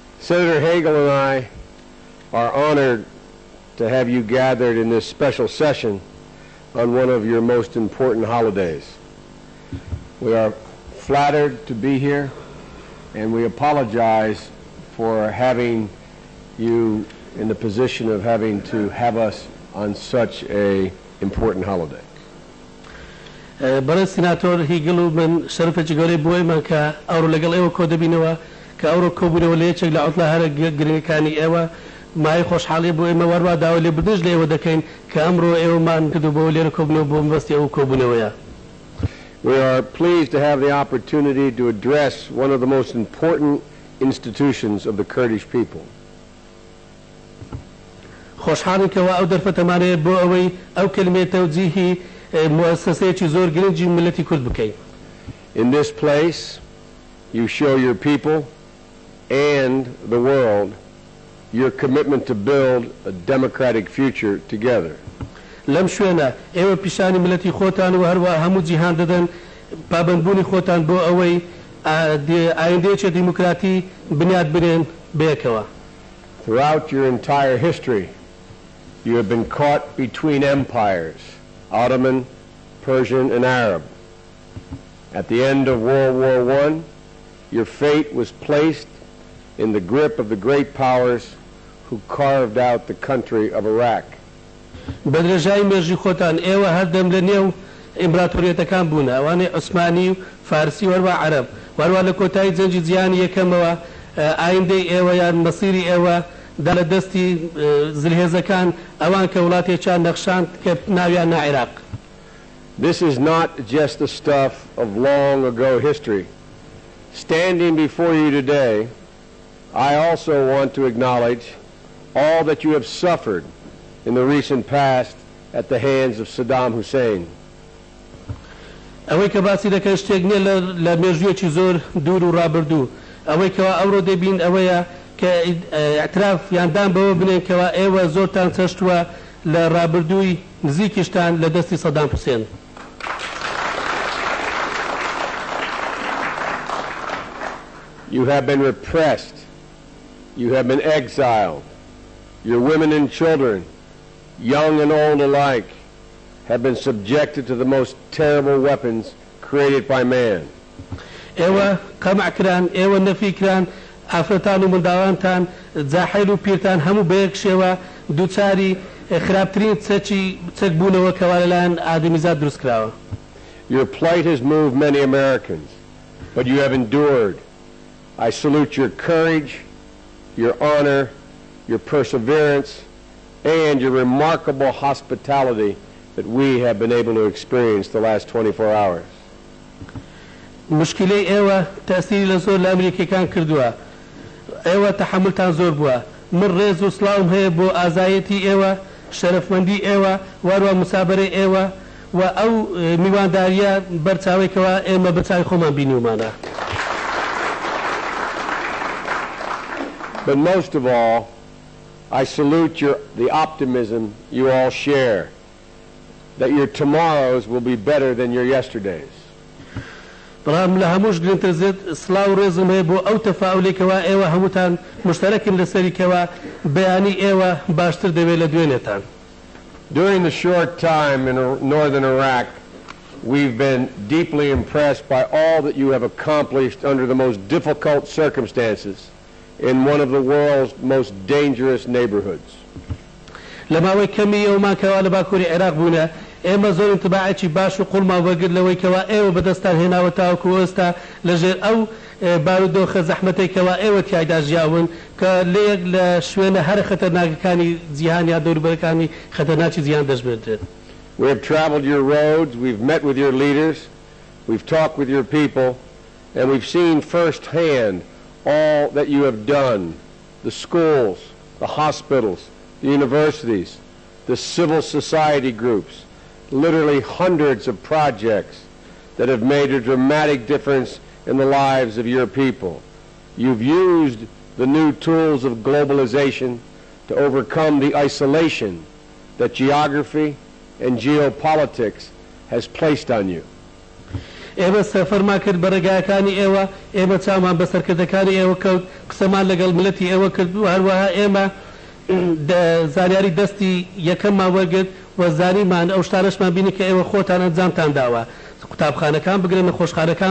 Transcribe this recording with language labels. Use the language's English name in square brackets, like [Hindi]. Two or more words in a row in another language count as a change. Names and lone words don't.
[English] Senator Hagel and I are honored to have you gathered in this special session on one of your most important holidays. We are flattered to be here, and we apologize for having you in the position of having to have us on such an important holiday. [Central Kurdish] برای سیناتور هیگل و من شرفێکی گەورەی بۆی من کە ئەوڕۆ لەگەڵ ئێوە کۆ دەبینەوە کە ئەوڕۆ کۆبوونەوە لە یەکێک لە عوتڵە هەرە گرنگەکانی ئێوە مای خۆشحاڵی بۆ ئێمە وەروا داوای لێبوردنش لە ئێوە دەکەین کە ئەمڕۆ ئێوەمان کردووە لێرە کۆبوونەوە بۆ مەبەستی ئەو کۆبوونەوەیە. [English] We are pleased to have the opportunity to address one of the most important institutions of the Kurdish people. [Central Kurdish] خۆشحاڵین کەەوە ئەو دەرفەتەمانەیە بۆ ئەوەی ئەو کلمەی تەوجیهی مؤسسەیەکی زۆر گرنگی ملەتی کورد بکەین. [English] In this place, you show your people and the world your commitment to build a democratic future together. [Central Kurdish] لەم شوێنە ئێوە پیشانی ملەتی خۆتان و هەروە هەموو جیهان دەدەن پابەندبوونی خۆتان بۆ ئەوەی ئایندەیەکی دیموکراتی بنیاد بنێن بەیەکەوە. [English] Throughout your entire history, you have been caught between empires, Ottoman, Persian, and Arab. At the end of World War I, your fate was placed in the grip of the great powers who carved out the country of Iraq. [Central Kurdish] بەدرێژایی مێژی خۆتان ئێوە هەردەم لە نێو ئیمپراتۆریەتەکان بوون ئەوانەی عوسمانی و فارسی وەروە عەرەب وەروە لە کۆتایی جەنگی جیهانی یەکەمەوە ئایندەی ئێوە یان مەسیری ئێوە دا لە دەستی زلهێزەکان ئەوان کە وڵاتێکیان نەخشاند کە ناویان نا عێراق. [English] This is not just the stuff of long ago history. Standing before you today, I also want to acknowledge all that you have suffered in the recent past at the hands of Saddam Hussein. [Central Kurdish] ئەوەی کە باسی دەکەن شتێک نییە لە مێژوویەکی زۆر دوور و ڕابردوو ئەوەی کەوا ئەوڕۆ دەبین ئەوەیە کە ئاعتراف یاندان بەوە بنێن کەوا ئێوە زۆرتان چەشتووە لە ڕابردووی نزیکیشتان لە دەستی سەدام حوسێن. [English] You have been repressed. You have been exiled. Your women and children, young and old alike, have been subjected to the most terrible weapons created by man. [Central Kurdish] ئێوە قەمع کران ئێوە نەفی کران ئافرەتان و منداڵانتان جاحیل و پیرتان هەموو بەیەک شێوە دووچاری خراپترین چەک بوونەوە کەوا لەلایەن ئادەمیزاد دروست کراوە. [English] Your plight has moved many Americans, but you have endured. I salute your courage, your honor, your perseverance, and your remarkable hospitality that we have been able to experience the last 24 hours. [Central Kurdish] مشکلەی ئێوە تەسیری لە زۆر لە ئەمریکیەکان کردووە ئێوە تەحملتان زۆر بووە من ڕێز و سڵاوم هەیە بۆ ئازایەتی ئێوە شەرەفمەندی ئێوە وەروە مسابەرەی ئێوە و ئەو میوانداریە بەرچاوێکەوە ئێمە بەچاوی خۆمان بینیومانە. [English] But most of all, I salute the optimism you all share, that your tomorrows will be better than your yesterdays. [Central Kurdish] بەڵام لە هەمووش گرنگتر زێت سڵاو و ڕێزم هەیە بۆ ئەو تەفاعولێکەوە ئێوە هەمووتان مشتەرەکن لەسەریکەوە بەیانی ئێوە باشتر دەبێت لە دوێنێتان. [English] During the short time in northern Iraq, we've been deeply impressed by all that you have accomplished under the most difficult circumstances in one of the world's most dangerous neighborhoods. [Central Kurdish] لەماوەی کەمی ئێوەمان کەوا لە باکووری عێراق بوونە ئێمە زۆر انتباعێکی باش و قوڵمان وەرگرت لەوەی کەوا ئێوە بەدەستان هێناوە تاوەکو ئێستا لەژێر ئەو بارودۆخە زەحمەتەی کەوا ئێوە تیایدا ژیاون کە لە یەک لە شوێنە هەر خەتەرناکەکانی جیهان یا دەوروبەرەکانی خەتەرناکی جیهان دەژمێردرێت. [English] We have traveled your roads, we've met with your leaders, we've talked with your people, and we've seen firsthand all that you have done, the schools, the hospitals, the universities, the civil society groups, literally hundreds of projects that have made a dramatic difference in the lives of your people. You've used the new tools of globalization to overcome the isolation that geography and geopolitics has placed on you. [Central Kurdish] ئێمە سەفەرمان کرد بە ڕێگایەکانی ئێوە ئێمە چامان بە سەرکردەکانی ئێوە کەوت قسەمان لەگەڵ ملەتی ئێوە کرد و هەروەها ئێمە زانیاری دەستی یەکەممان وەرگرت و زانیمان ئەو شتانەشمان بینی کە ئێوە خۆتان ئەنجامتان داوە قوتابخانەکان بگرن نەخۆشخانەکان